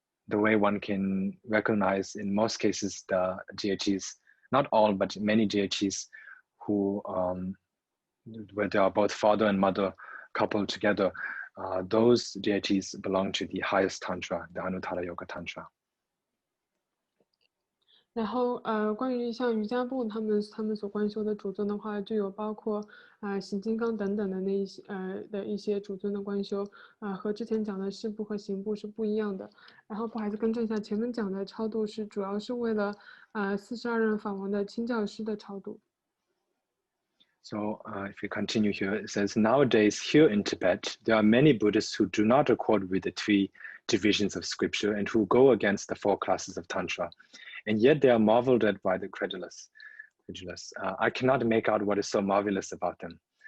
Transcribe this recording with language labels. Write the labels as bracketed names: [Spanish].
[English] The way one can recognize in most cases the deities, not all, but many deities who where they are both father and mother coupled together, those deities belong to the highest Tantra, the Anuttara Yoga Tantra. [Chinese] 然后关于像瑜伽部他们所观修的主尊的话，就有包括行金刚等等的一些主尊的观修和之前讲的事部和行部是不一样的。然后不好意思更正一下，前面讲的超度是主要是为了42任法王的亲教师的超度。 [English] So if we continue here, it says, nowadays here in Tibet, there are many Buddhists who do not accord with the 3 divisions of scripture and who go against the 4 classes of Tantra. And yet they are marveled at by the credulous. I cannot make out what is so marvelous about them.